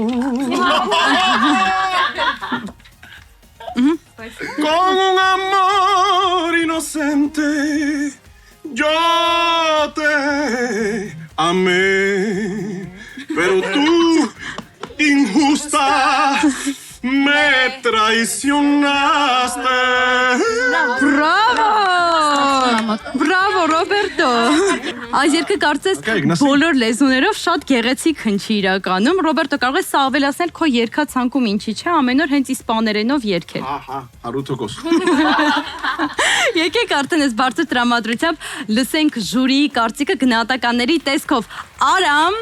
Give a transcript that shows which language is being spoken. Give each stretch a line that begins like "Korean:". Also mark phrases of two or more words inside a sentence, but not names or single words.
Spanish: Con un amor inocente, yo te amé. Pero tú, injusta, me traicionaste. Bravo! Bravo,
Armenian: Ռոբերտո։ Այս երգը կարծես բոլոր լեզուներով շատ գեղեցիկ հնչի իրականում։ Ռոբերտո, կարող ես սա ավելացնել քո երգացանկում ինչի՞ չէ, ամեն օր հենց իսպաներենով երգել։ Ահա, 100%։ Եկեք արդեն այս բարձր տրամադրությամբ լսենք ժյուրիի կարծիքը գնահատականների տեսքով։ Արամ